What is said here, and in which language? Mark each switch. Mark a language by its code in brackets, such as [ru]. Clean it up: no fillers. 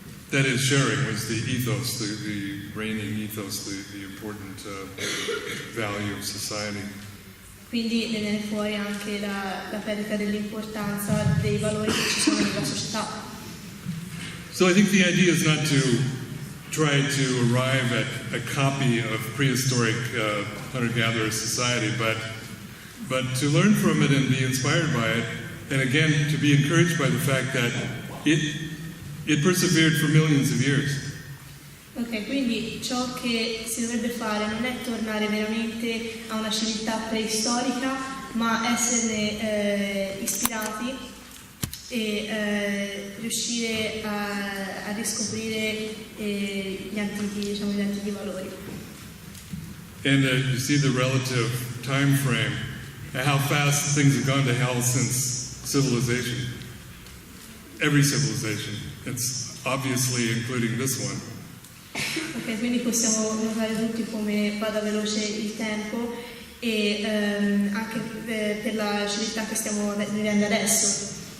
[en] That is, sharing was the ethos, the reigning ethos, the important value of society. [it] Quindi ne viene fuori anche la perdita dell'importanza dei valori che ci sono nella società. [en] So I think the idea is not to try to arrive at a copy of prehistoric hunter-gatherer society, but to learn from it and be inspired by it, and again to be encouraged by the fact that it persevered for millions of years. [it] Ok, quindi ciò che si dovrebbe fare non è tornare veramente a una civiltà preistorica, ma esserne ispirati e riuscire a riscoprire gli antichi valori. [en] And you see the relative time frame, how fast things have gone to hell since civilization. Every civilization. It's obviously including this one. [it] Ok, quindi possiamo notare tutti come vada veloce il tempo e anche per la civiltà che stiamo vivendo adesso.